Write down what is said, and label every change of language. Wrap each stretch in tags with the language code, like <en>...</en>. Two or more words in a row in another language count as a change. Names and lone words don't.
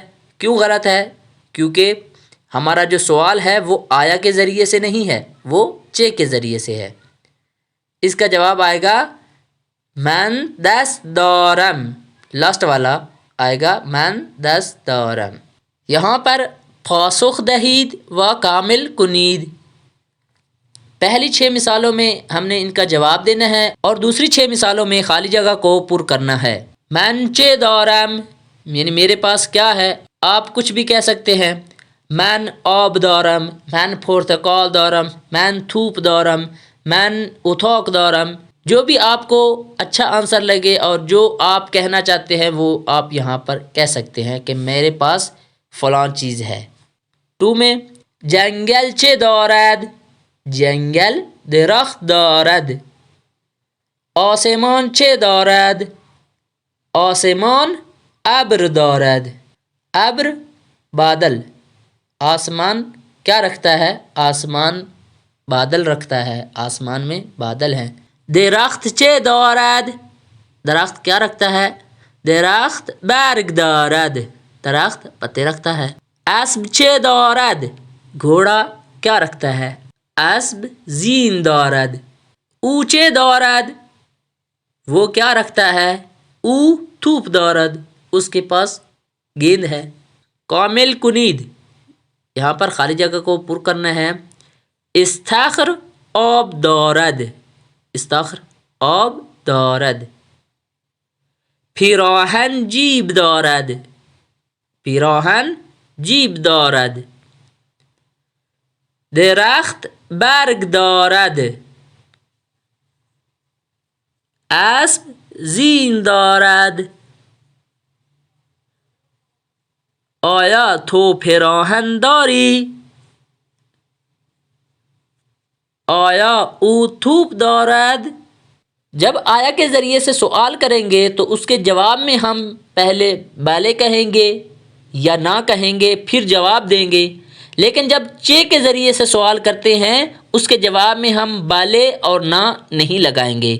<ur>کیوں غلط ہے؟ کیونکہ ہمارا جو سوال ہے وہ آیا کے ذریعے سے نہیں ہے، وہ چے کے ذریعے سے ہے. اس کا جواب آئے گا</ur> <fa>من دست دارم،</fa> <ur>لاسٹ والا آئے گا</ur> <fa>من دست دارم.</fa> <ur>یہاں پر</ur> <fa>پاسخ دہید و کامل کنید.</fa> <ur>پہلی 6 مثالوں میں ہم نے ان کا جواب دینا ہے اور دوسری 6 مثالوں میں خالی جگہ کو پر کرنا ہے.</ur> <fa>من چه دارم</fa> <ur>یعنی میرے پاس کیا ہے. آپ کچھ بھی کہہ سکتے ہیں.</ur> <fa>من آب دارم، من پرتقال دارم، من توپ دارم، من اتاق دارم.</fa> <ur>جو بھی آپ کو اچھا آنسر لگے اور جو آپ کہنا چاہتے ہیں وہ آپ یہاں پر کہہ سکتے ہیں کہ میرے پاس فلاں چیز ہے.</ur> <fa>2 میں جنگل چه دارد؟ جنگل درخت دارد. آسمان چه دارد؟ آسمان ابر دارد.</fa> <ur>ابر بادل، آسمان کیا رکھتا ہے؟ آسمان بادل رکھتا ہے، آسمان میں بادل ہیں.</ur> <fa>درخت چه دارد؟</fa> <ur>درخت کیا رکھتا ہے؟</ur> <fa>درخت برگ دارد.</fa> <ur>درخت پتے رکھتا ہے.</ur> <fa>اسب چه دارد؟</fa> <ur>گھوڑا کیا رکھتا ہے؟</ur> <fa>اسب زین دارد. او چه دارد؟</fa> <ur>وہ کیا رکھتا ہے؟</ur> <fa>او توپ دارد.</fa> <ur>اس کے پاس گیند ہے۔</ur> <fa>کامل کنید،</fa> <ur>یہاں پر خالی جگہ کو پر کرنا ہے۔</ur> <fa>استخر آب دارد، استخر آب دارد۔ پیراهن جیب دارد، پیراهن جیب دارد۔ درخت برگ دارد، اسب زین دارد۔ آیا تو پیراهن داری؟ آیا او توپ دارد؟</fa> <ur>جب آیا کے ذریعے سے سوال کریں گے تو اس کے جواب میں ہم پہلے بالے کہیں گے یا نہ کہیں گے، پھر جواب دیں گے۔ لیکن جب چے کے ذریعے سے سوال کرتے ہیں اس کے جواب میں ہم بالے اور نہ نہیں لگائیں گے۔</ur>